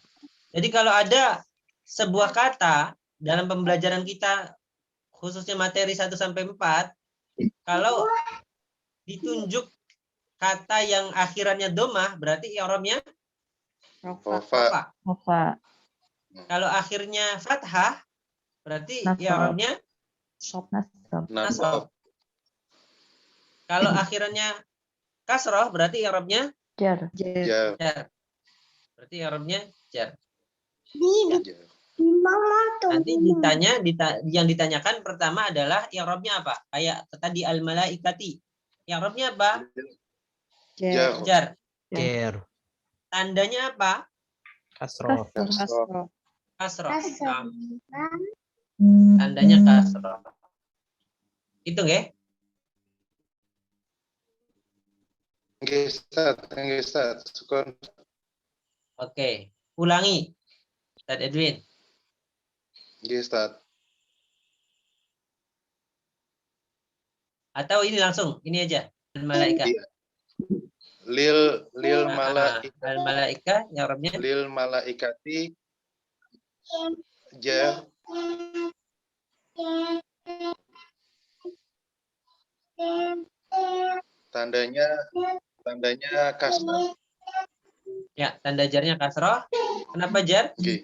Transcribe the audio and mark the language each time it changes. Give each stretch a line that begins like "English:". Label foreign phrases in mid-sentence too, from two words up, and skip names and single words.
Indonesian: Jadi kalau ada sebuah kata dalam pembelajaran kita khususnya materi 1 sampai 4, kalau ditunjuk kata yang akhirannya dhammah berarti i'rabnya Rofa. rofa. Rofa. Kalau akhirnya fathah berarti Nasab. i'rabnya Nasab. nasab. Kalau akhirannya kasrah berarti i'rabnya Jar. Jar. jar. Berarti i'rabnya jar. Jar. Nanti yang ditanyakan pertama adalah i'rabnya apa? Kayak tadi al-malaikati. I'rabnya apa? Jar. Jar. Jar. Tandanya apa? Kasroh. Kasroh. Kasrah. Nah, tandanya kasrah. Itu nggih? Nggih, Ustaz. Nggih, Ustaz. Syukron. Oke. Ulangi. Ustaz Edwin. Nggih, Ustaz. Atau ini langsung, ini aja. Al-malaika. Lil Al-malaika i'rabnya
Arabic: للملائكة
Indonesian: jar tandanya kasrah. ya, tanda jarnya kasrah. Kenapa jar? Oke.